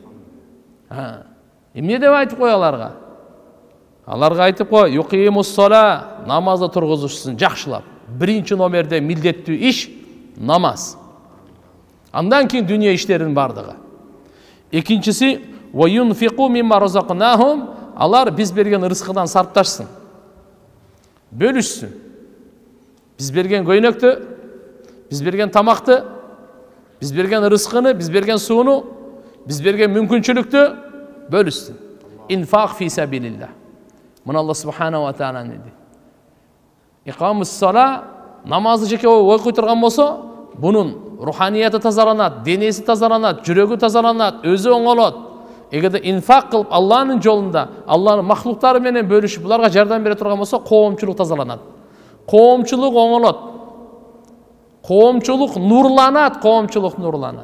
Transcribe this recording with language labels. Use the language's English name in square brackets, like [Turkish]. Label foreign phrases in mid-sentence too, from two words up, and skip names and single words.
[Kyrgyz] Эмне деп айтып кой аларга? Аларга айтып кой: [Arabic] "يقيموا الصلاة", [Kyrgyz] намазды тургузушсын жакшылап. Биринчи номерде милдеттүү иш намаз. Андан кийин дүнүйө иштерин бардыгы. [Arabic] Экинчиси وينفقوا مما رزقناهم, [Kyrgyz] алар биз берген ырыскыдан сарпташсын. Бөлүшсүн. Биз берген көйнөктү, биз берген тамакты, биз берген ырыскыны, биз берген сууну, биз берген мүмкүнчүлүктү бөлүшсүн. [Arabic] إنفاق في سبيل الله. [Kyrgyz] Мына Алла [Arabic] سبحانه وتعالى [Kyrgyz] деди. [Arabic] إقام الصلاة, [Kyrgyz] намазды жеке окуй турган болсо, бунун руханияты тазаланат, денеси тазаланат, жүрөгү тазаланат, өзү оңолот. Эгерде инфақ кылып Алланын жолунда, Алланын махлуктары менен бөлүшүп, буларга жардам бере турган болсо, коомчулук тазаланат. Коомчулук оңолот. Коомчулук нурланат.